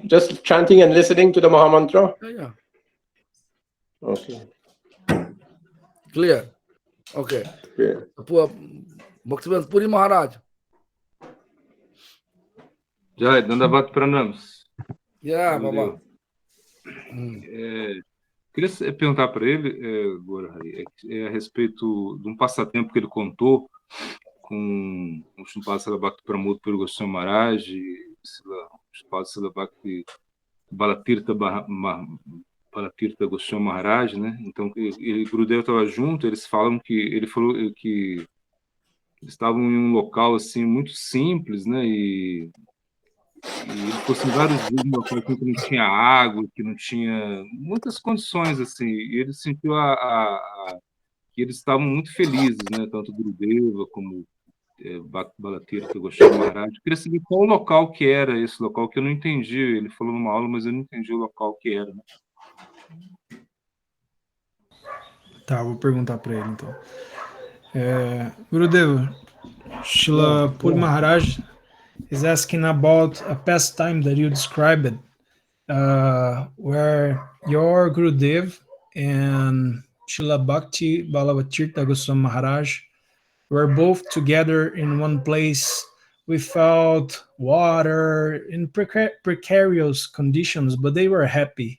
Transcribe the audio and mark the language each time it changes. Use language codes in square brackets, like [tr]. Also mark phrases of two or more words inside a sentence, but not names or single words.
[en] Just chanting and listening to the Mahamantra? Yeah. Okay. Clear? Okay. Yeah. Bhaktivedanta Puri Maharaj. Jai, Dandavat Pranams. Yeah, Baba. [pt] Queria perguntar para ele, Gorhari, a respeito de um passatempo que ele contou com o Shrimpad Srila Bhakti Pramod Puri Goswami Maharaj e Shrimpad Srila Bhakti Balatirtha Goswami Maharaj, né? Então, Gurudeva estava junto, eles falam que ele falou que Eles estavam em um local assim muito simples, né? E ele ficou assim, vários dias num local assim, que não tinha água, que não tinha muitas condições assim. E ele sentiu que eles estavam muito felizes, né? Tanto Gurudeva como Balatir, que eu gostei do Maharaj. Eu queria saber qual o local que era esse local, que eu não entendi. Ele falou numa aula, mas eu não entendi o local que era. Né? Tá, vou perguntar para ele então. [en] Gurudeva, Srila Puri Maharaj is asking about a pastime that you described, where your Gurudev and Srila Bhakti Balavatirtha Goswami Maharaj were both together in one place without water in precarious conditions, but they were happy.